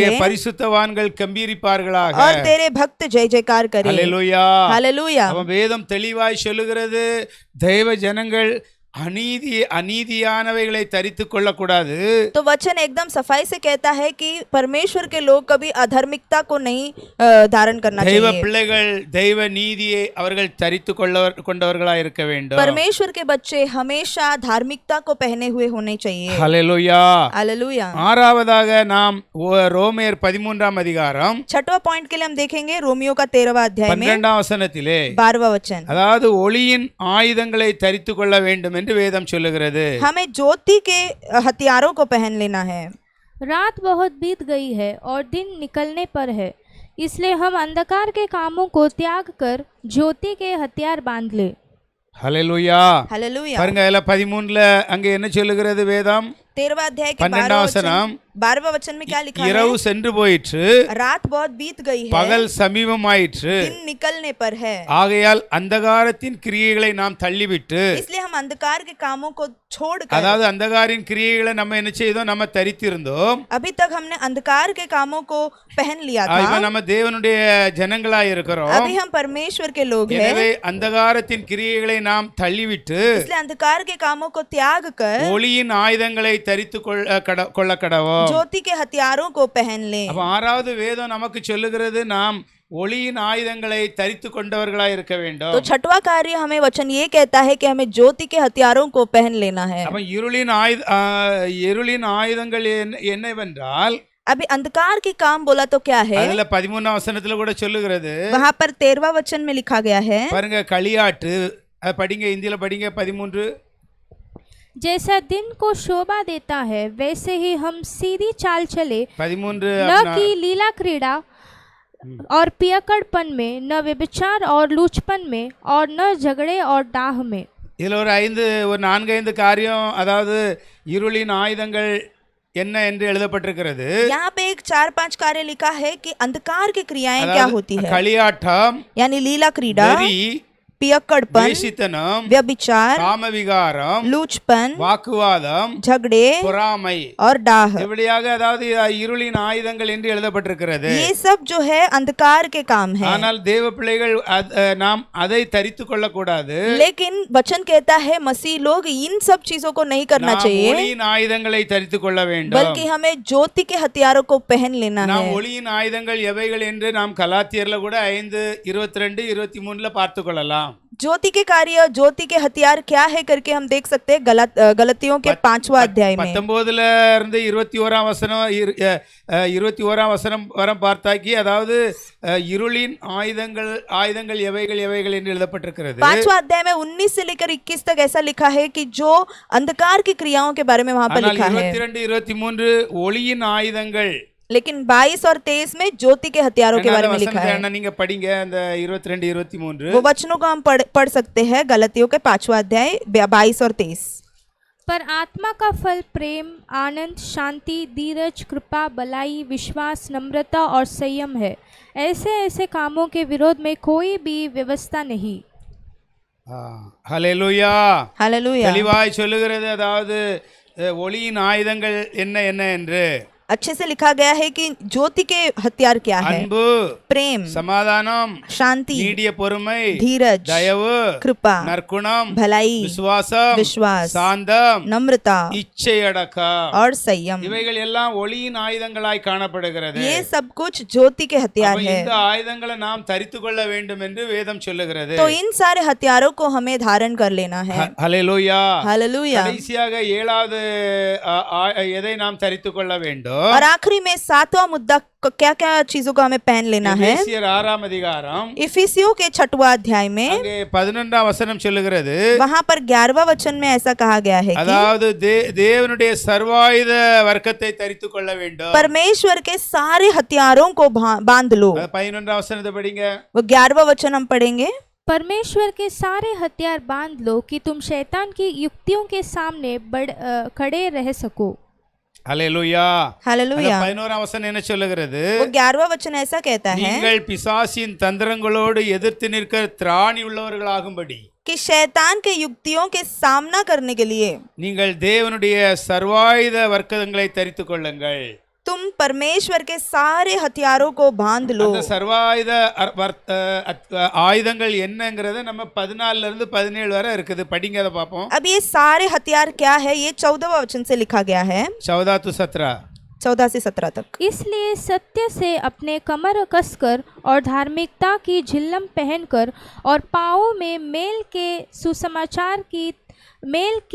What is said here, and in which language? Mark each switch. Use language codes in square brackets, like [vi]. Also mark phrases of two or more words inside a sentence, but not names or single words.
[ta] பரிசுத்தவான்கள் கம்பீரிப்பார்களாக [hi] और तेरे भक्त जय जयकार करे। हालेलुया हालेलुया। [ta] வேதம் தெளிவாய் சொல்லுகிறது, தேவ ஜனங்கள் அநீதியானவைகளை தரித்து கொள்ளக்கூடாது. [hi] तो वचन एकदम सफाई से कहता है कि परमेश्वर के लोग कभी अधार्मिकता को नहीं धारण करना [ta] தெய்வ [hi] चाहिए. [ta] பிள்ளைகள் தெய்வ நீதியை அவர்கள் தரித்து கொண்டவர்களாய் இருக்க வேண்டும். [hi] परमेश्वर के बच्चे हमेशा धार्मिकता को पहने हुए होने चाहिए. [ta] ஹல்லேலூயா. [hi] हालेलुया. [ta] ஆறாவதாக நாம் ரோமேயர் 13ஆம் அதிகாரம் [hi] छठवां पॉइंट के लिए हम देखेंगे रोमियो का 13वां अध्याय में [ta] 12ஆம் வசனத்திலே [hi] 12वां वचन. [ta] அதாவது ஒளியின் ஆயுதங்களை தரித்து கொள்ள வேண்டும் என்று வேதம் சொல்லுகிறது. [hi] हमें ज्योति के हथियारों को पहन लेना है. रात बहुत बीत गई है और दिन निकलने पर है, इसलिए हम अंधकार के कामों को त्याग कर ज्योति के हथियार बांध ले. [ta] ஹல்லேலூயா. [hi] हालेलुया. [ta] பாருங்க அதுல 13ல அங்க என்ன சொல்லுகிறது வேதம்? [hi] 13वां अध्याय के 12वां वचனம் 12वां वचन में क्या लिखा है? [ta] இரவு சென்று போயிற்று, [hi] रात बहुत बीत गई है, [ta] பகல் சமீபமாயிற்று, [hi] दिन निकलने पर है, [ta] ஆகையால் அந்தகாரத்தின் கிரியைகளை நாம் தள்ளிவிட்டு, [hi] इसलिए हम अंधकार के कामों को छोड़कर, [ta] அதாவது அந்தகாரின் கிரியைகளை நம்ம என்ன செய்தோம்? நம்ம தரித்திருந்தோம். [hi] अभी तक हमने अंधकार के कामों को पहन लिया [ta] இப்ப [hi] था, [ta] நம்ம தேவனுடைய ஜனங்களாய் இருக்கிறோம். [hi] अभी हम परमेश्वर के लोग हैं, [ta] எனவே அந்தகாரத்தின் கிரியைகளை நாம் தள்ளிவிட்டு [hi] इसलिए अंधकार के कामों को त्याग कर [ta] ஒளியின் ஆயுதங்களை தரித்து கொள்ள கடவோம். [hi] ज्योति के हथियारों को पहन ले. [ta] அப்ப ஆறாவது வேதம் நமக்கு சொல்லுகிறது நாம் ஒளியின் ஆயுதங்களை தரித்து கொண்டவர்களாய் இருக்க வேண்டும். [hi] तो छठवां कार्य हमें वचन ये कहता है कि हमें ज्योति के हथियारों को पहन लेना है. [ta] அப்ப இருளின் ஆயுதங்கள் என்னவென்றால் [hi] अभी अंधकार के काम बोला तो क्या है? [ta] அதுல 13ஆம் வசனத்துல கூட சொல்லுகிறது. [hi] वहां पर 13वां वचन में लिखा गया है. [ta] பாருங்க களியாட்டு படிங்க, இந்தியில படிங்க 13. [hi] जैसा दिन को शोभा देता है वैसे ही हम सीधी चाल चले, 13 न कि लीला क्रीड़ा और पियक्कड़पन में, न व्यभिचार और लूचपन में, और न झगड़े और डाह में. [ta] இதுல ஒரு 4-5 காரியம், அதாவது இருளின் ஆயுதங்கள் என்ன என்று எழுதப்பட்டிருக்கிறது. [hi] यहाँ पे एक 4-5 कार्य लिखा है कि अंधकार की क्रियाएं क्या होती है. [ta] களியாட்டம், [hi] यानी लीला क्रीड़ा, पियक्कड़पन, [ta] வேசித்தனம், [hi] व्यभिचार, [ta] காமவிகாரம், [hi] लूचपन, [ta] வாக்குவாதம், [hi] झगड़े [ta] பொறாமை, [hi] और डाह. [ta] இப்படியாக அதாவது இருளின் ஆயுதங்கள் என்று எழுதப்பட்டிருக்கிறது. [hi] ये सब जो है अंधकार के काम है. [ta] ஆனால் தேவ பிள்ளைகள் நாம் அதை தரித்து கொள்ளக்கூடாது. [hi] लेकिन वचन कहता है मसीह लोग इन सब चीजों को नहीं करना [ta] நாம் [hi] चाहिए, [ta] ஒளியின் ஆயுதங்களை தரித்து கொள்ள வேண்டும். [hi] बल्कि हमें ज्योति के हथियारों को पहन लेना [ta] நாம் [hi] है. [ta] ஒளியின் ஆயுதங்கள் எவைகள் என்று நாம் கலாத்தியர்ல கூட 5:22-23 பார்த்து கொள்ளலாம். [hi] ज्योति के कार्य, ज्योति के हथियार क्या है करके हम देख सकते हैं गलतियों के 5वां अध्याय में. [ta] 19ல இருந்து 21ஆம் வசனம் 21ஆம் வசனம் வரை பார்த்தாக்கி, அதாவது இருளின் ஆயுதங்கள் எவைகள் என்று எழுதப்பட்டிருக்கிறது. [hi] 5वां अध्याय में 19 से लेकर 21 तक ऐसा लिखा है कि जो अंधकार की क्रियाओं के बारे में वहां पर लिखा है. [ta] 22-23 ஒளியின் ஆயுதங்கள், [hi] लेकिन 22 और 23 में ज्योति के हथियारों के बारे में लिखा है. [ta] நீங்க படிங்க அந்த 22-23. [hi] वो वचनों को हम पढ़ सकते हैं. गलतियों के 5वां अध्याय 22 और 23. पर आत्मा का फल प्रेम, आनंद, शांति, धीरज, कृपा, भलाई, विश्वास, नम्रता और संयम है. ऐसे कामों के विरोध में कोई भी व्यवस्था नहीं. [ta] ஹல்லேலூயா. [hi] हालेलुया. [ta] தெளிவாய் சொல்லுகிறது. அதாவது ஒளியின் ஆயுதங்கள் என்ன என்று [hi] अच्छे से लिखा गया है कि ज्योति के हथियार क्या है. [ta] அன்பு, [hi] प्रेम, [ta] சமாதானம், [hi] शांति, [ta] நீடிய பொறுமை, [hi] धीरज, [ta] தயவு, [hi] कृपा, [ta] நற்குணம், [hi] भलाई, [ta] விசுவாசம், [hi] विश्वास, [ta] சாந்தம், [hi] नम्रता [ta] இச்சையடக்கம், [hi] और संयम. [ta] இவைகள் எல்லாம் ஒளியின் ஆயுதங்களாய் காணப்படுகிறது. [hi] ये सब कुछ ज्योति के हथियार [ta] அப்ப [hi] है. [ta] இந்த ஆயுதங்களை நாம் தரித்து கொள்ள வேண்டும் என்று வேதம் சொல்லுகிறது. [hi] तो इन सारे हथियारों को हमें धारण कर लेना है. [ta] ஹல்லேலூயா. [hi] हालेलुया. [ta] கடைசியாக 7வது எதை நாம் தரித்து கொள்ள வேண்டும்? [hi] और आखिरी में 7वां मुद्दा क्या क्या चीजों को हमें पहन लेना है. [ta] எபேசியர் 6ஆம் அதிகாரம் [hi] इफिसियों के 6वां अध्याय में [ta] அங்கே 11ஆம் வசனம் சொல்லுகிறது. [hi] वहां पर 11वां वचन में ऐसा कहा गया है कि [ta] அதாவது தேவனுடைய சர்வாயுத வர்க்கத்தை தரித்து கொள்ள வேண்டும். [hi] परमेश्वर के सारे हथियारों को बांध लो. [ta] 11ஆம் வசனத்தை படிங்க. [hi] वो 11वां वचन हम पढ़ेंगे. परमेश्वर के सारे हथियार बांध लो कि तुम शैतान की युक्तियों के सामने खड़े रह सको. [ta] ஹல்லேலூயா. [hi] हालेलुया. [ta] 11ஆம் வசனம் என்ன சொல்லுகிறது? [hi] वो 11वां वचन ऐसा कहता है [ta] நீங்கள் பிசாசின் தந்திரங்களோடு எதிர்த்து நிற்க திராணி உள்ளவர்களாகும்படி, [hi] कि शैतान के युक्तियों के सामना करने के लिए [ta] நீங்கள் தேவனுடைய சர்வாயுத வர்க்கங்களை தரித்து கொள்ளுங்கள். [hi] तुम परमेश्वर के सारे हथियारों को बांध लो। [ta] அந்த சர்வாயுத ஆயுதங்கள் என்னங்கிறத நம்ம 14 இருந்து 17 வரை இருக்குது, படிங்க அதை பார்ப்போம். [hi] अब ये सारे हथियार क्या है, ये 14वां वचन से लिखा गया है, 14 to 17. 14 से 17 तक। इसलिए सत्य से अपने कमर कसकर और धार्मिकता की झिल्लम पहनकर और पाँवों में मेल की